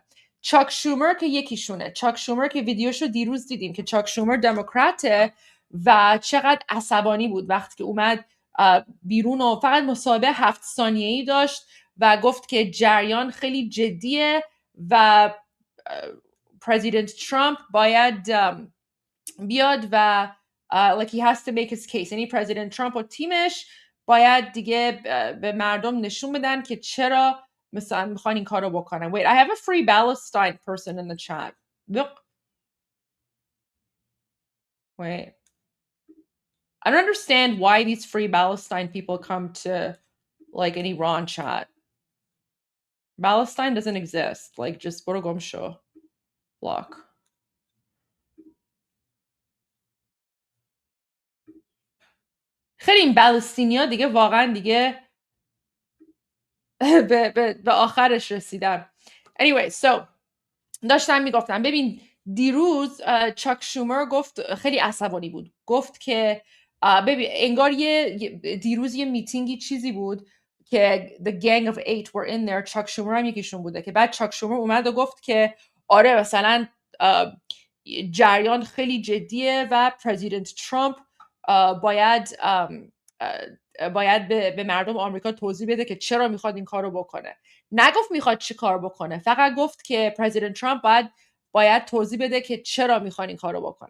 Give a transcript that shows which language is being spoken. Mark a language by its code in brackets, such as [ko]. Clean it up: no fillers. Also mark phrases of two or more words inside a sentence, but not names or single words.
[fa] چاک شومر که یکیشونه، چاک شومر که ویدیوشو دیروز دیدیم که چاک شومر دموکراته و چقدر عصبانی بود وقتی که اومد بیرون و فقط مصاحبه 7 ثانیه‌ای داشت و گفت که جریان خیلی جدیه و پرزیدنت ترامپ باید بیاد و [en] like he has to make his case. [fa] یعنی پرزیدنت ترامپ و تیمش باید دیگه به مردم نشون بدن که چرا مثلا میخوان این کارو بکنن. [en] Wait, I have a free Palestine person in the chat. Look. Wait. I don't understand why these free Palestine people come to like an Iran chat. Palestine doesn't exist. Like just [fa] برو گم شو. [en] Block. [fa] خیلی این بالستینیا دیگه واقعا دیگه به آخرش رسیدن. [en] Anyway, so [fa] داشتم میگفتم ببین دیروز چاک شومر گفت خیلی عصبانی بود، گفت که ببین انگار دیروز یه میتینگی چیزی بود که [en] the gang of 8 were in there. [fa] چاک شومر هم یکیشون بوده که بعد چاک شومر اومد و گفت که آره مثلا جریان خیلی جدیه و پرزیدنت ترامپ باید به مردم آمریکا توضیح بده که چرا میخواد این کارو بکنه. نگفت میخواد چی کار بکنه، فقط گفت که پرزیدنت ترامپ باید توضیح بده که چرا میخوان این کارو بکنه.